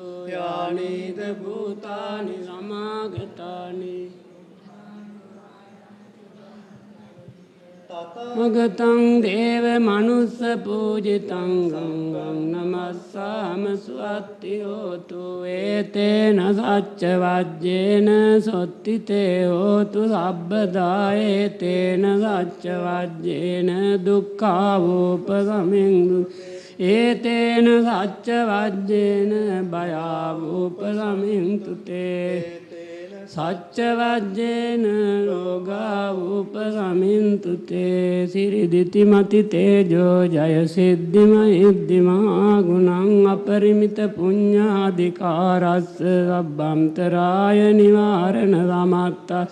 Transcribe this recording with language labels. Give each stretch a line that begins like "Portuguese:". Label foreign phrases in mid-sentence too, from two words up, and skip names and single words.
Pali: යානිද භූතානි සමාගතානි මගතං දේව මනුස්ස පූජිතං ගංගං නමස්සාම සුවත්ති හෝතු ඒතේන සච්ච වජ්ජේන සොත්තිතේ හෝතු සබ්බදා ඒතේන සච්ච වජ්ජේන දුක්ඛාවෝපගමෙන් ඒතේන සච්ච වජ්ජේන භයාවෝපගමෙන් තුතේ සච්ච වජ්ජේන රෝගා උපගමින්තු තේ සිරිදිති මති තේජෝ ජය සිද්ධිමහිද්ධිමා ගුණං අපරිමිත පුඤ්ඤාධිකාරස්ස සබ්බන්තරාය නිවාරණ සමත්ත